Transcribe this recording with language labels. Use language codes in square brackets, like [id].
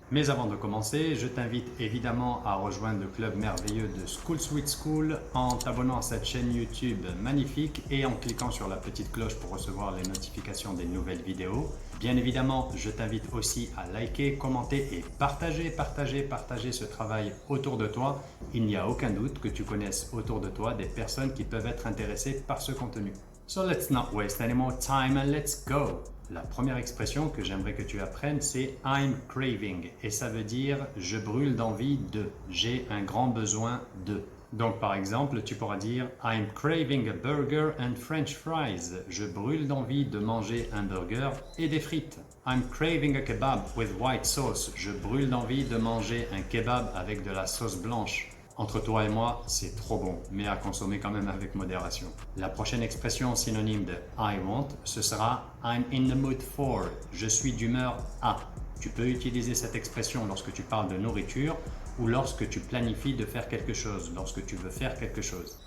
[fr] Mais avant de commencer, je t'invite évidemment à rejoindre le club merveilleux de School Sweet School en t'abonnant à cette chaîne YouTube magnifique et en cliquant sur la petite cloche pour recevoir les notifications des nouvelles vidéos. Bien évidemment, je t'invite aussi à liker, commenter et partager ce travail autour de toi. Il n'y a aucun doute que tu connaisses autour de toi des personnes qui peuvent être intéressées par ce contenu. [en] So let's not waste any more time and let's go! [fr] La première expression que j'aimerais que tu apprennes, c'est [en] I'm craving [fr] et ça veut dire je brûle d'envie de, j'ai un grand besoin de. Donc par exemple, tu pourras dire [en] I'm craving a burger and french fries. [fr] Je brûle d'envie de manger un burger et des frites. [en] I'm craving a kebab with white sauce. [fr] Je brûle d'envie de manger un kebab avec de la sauce blanche. Entre toi et moi, c'est trop bon, mais à consommer quand même avec modération. La prochaine expression synonyme de [en] I want, [fr] ce sera [en] I'm in the mood for. [fr] Je suis d'humeur à. Tu peux utiliser cette expression lorsque tu parles de nourriture ou lorsque tu planifies de faire quelque chose, lorsque tu veux faire quelque chose.